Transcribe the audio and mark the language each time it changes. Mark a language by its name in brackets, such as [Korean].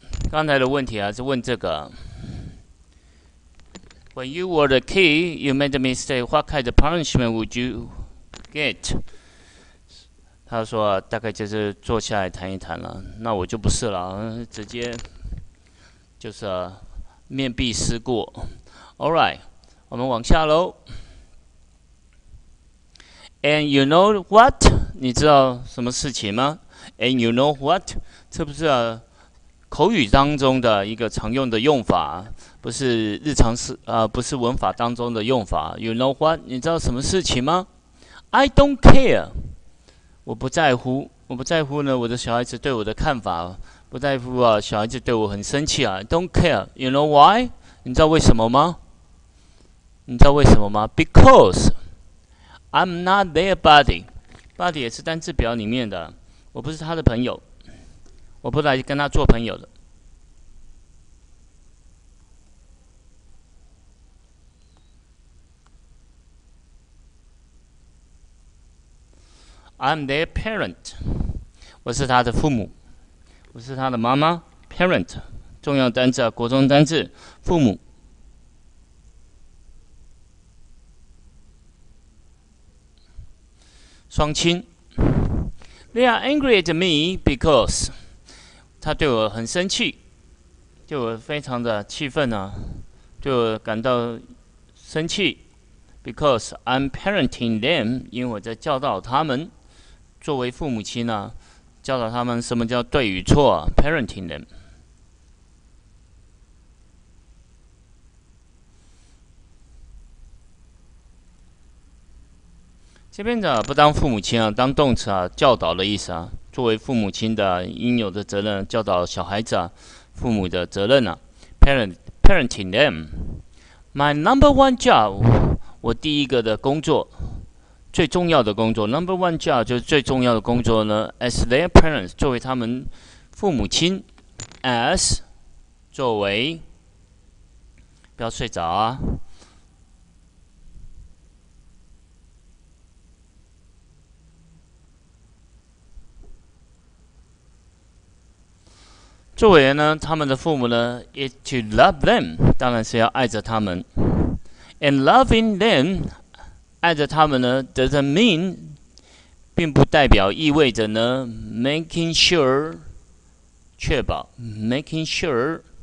[Chinese] 刚才的问题啊，是问这个： [English] When you were a kid, you made a mistake. What kind of punishment would you get? [Chinese] 他说、大概就是坐下来谈一谈了。那我就不是了，直接就是面壁思过。 [English] All right， [Chinese] 我们往下喽。 [English] And you know what？ [Chinese] 你知道什么事情吗 ？ [English] And you know what？ [Chinese] 这不是口语当中的一个常用的用法，不是日常不是文法当中的用法。 [English] You know what？ [Chinese] 你知道什么事情吗 ？ [English] I don't care。 [Chinese] 我不在乎，我不在乎呢。我的小孩子对我的看法，不在乎啊。小孩子对我很生气啊。 [English] Don't care。 You know why？ [Chinese] 你知道为什么吗？你知道为什么吗 ？ [English] Because I'm not their buddy。buddy [Chinese] 也是单字表里面的，我不是他的朋友。我不来跟他做朋友的。 [English] I'm their parent， [Chinese] 我是他的父母，我是他的妈妈 ，parent， 重要单字啊，国中单字，父母。双亲 ， [English] They are angry at me because [Chinese] 他对我很生气，对我非常的气愤啊，对我感到生气。 [English] Because I'm parenting them， [Chinese] 因为我在教导他们。作为父母亲啊，教导他们什么叫对与错啊 ， [English] parenting them。 [Chinese] 这边的不当父母亲啊，当动词啊，教导的意思啊。作为父母亲的应有的责任，教导小孩子啊，父母的责任啊。 [English] parenting them。My number one job， [Chinese] 我第一个的工作，最重要的工作 ， [English] number one job [Chinese] 就是最重要的工作呢。 [English] As their parents， [Chinese] 作为他们父母亲 ，as 作为，不要睡着啊。作为呢，他们的父母呢 ， [English] is to love them， [Chinese] 当然是要爱着他们。 [English] And loving them， [Chinese] 爱着他们呢 [English] ，doesn't mean， [Chinese] 并不代表意味着呢 [English] ，making sure， [Chinese] 确保 [English] ，making sure。